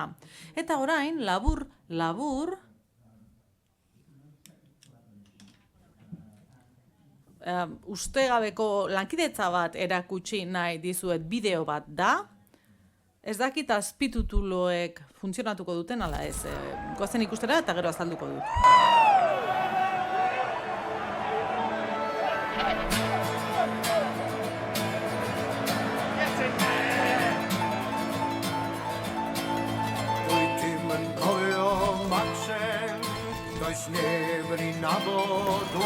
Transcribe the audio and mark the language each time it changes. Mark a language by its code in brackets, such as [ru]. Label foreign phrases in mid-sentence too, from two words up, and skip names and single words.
[eu] Eta orain, labur, ustegabeko lankidetza bat erakutsi nahi dizuet bideo bat da. Ez dakit azpitituloek funtzionatuko duten ala ez. Goazen ikustera eta gero azalduko dut. [cy] Wyt yn cofio Maxen, does neb yn ei nabod o.